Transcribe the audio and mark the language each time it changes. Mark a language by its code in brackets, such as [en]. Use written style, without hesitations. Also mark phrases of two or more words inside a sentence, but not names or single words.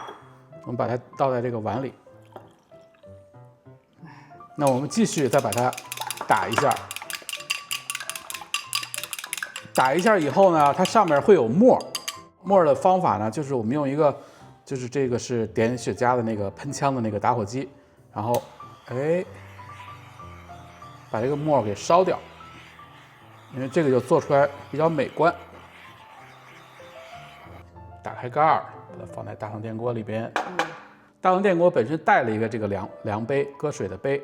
[zh] 我們把它倒在這個碗裡。那我們繼續再把它打一下。打一下以後呢，它上面會有沫。沫的方法呢，就是我們用一個，就是這個是點雪茄的那個噴槍的那個打火機，然後把這個沫給燒掉，因為這個就做出來比較美觀。打開蓋兒，把它放在大同電鍋裡邊。大同電鍋本身帶了一個這個量杯，搁水的杯。